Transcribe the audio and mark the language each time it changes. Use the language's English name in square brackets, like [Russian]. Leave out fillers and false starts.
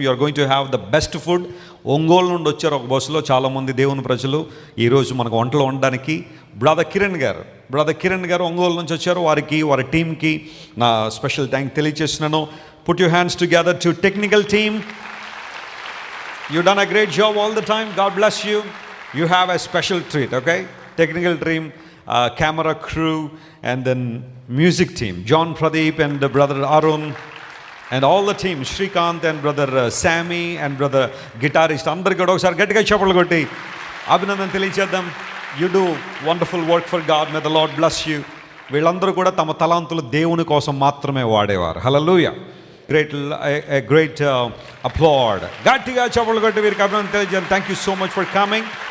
[English] You are going to have the best food. [Telugu] Ongole నుండి వచ్చారు ఒక బస్సులో చాలామంది దేవుని ప్రజలు ఈరోజు మనకు వంటలు వండడానికి. బ్రదర్ కిరణ్ గారు ఒంగోలు నుంచి వచ్చారు. వారి టీంకి నా స్పెషల్ థ్యాంక్ తెలియజేస్తున్నాను. [English] Put your hands together to technical team. You've done a great job all the time. God bless you. You have a special treat, okay? Technical team, camera crew, and then music team. John Pradeep and brother Arun, and all the team. Shrikant and brother Sammy and brother guitarist. [Telugu] Andariki kuda okasari gatiga chappalu kotti abhinandan తెలియజేద్దాం. [English] You do wonderful work for God. May the Lord bless you. [Telugu] వీళ్ళందరూ కూడా తమ తలాంతులు దేవుని కోసం మాత్రమే వాడేవారు. హల్లెలూయా. [English] Great applaud. [Telugu] గట్టిగా చప్పట్లు కొట్టి వీరికి అభినందన తెలియజేయండి. [English] Thank you so much for coming.